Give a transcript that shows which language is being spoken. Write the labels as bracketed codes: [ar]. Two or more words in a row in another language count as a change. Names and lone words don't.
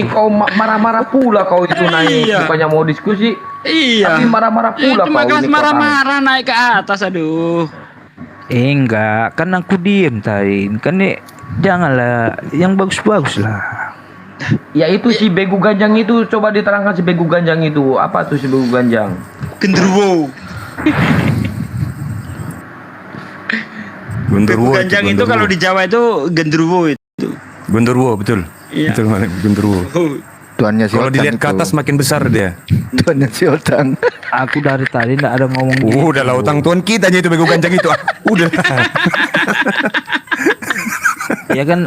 [id] gitu. kau marah-marah pula kau itu naik. Bukannya mau diskusi, Iya. tapi marah-marah pula Cuma kau kelas ini, Utang. marah-marah naik ke atas, aduh. Enggak, kan aku diem tadi. Kan nih janganlah yang bagus-bagus lah. Ya itu si begu ganjang itu, coba diterangkan si begu ganjang itu. Apa tuh si begu ganjang? Genderuwo. Genderuwo Ganjang itu kalau di Jawa itu genderuwo itu. Genderuwo, betul. Iya. Betul, Malik, genderuwo. Tuannya si Kalau Otang dilihat ke itu. atas makin besar dia. Tuannya si Otang. Aku dari tadi ndak ada ngomong gitu. Udah lah, utang tuan kita aja itu bego ganjang itu. Udah. Ya kan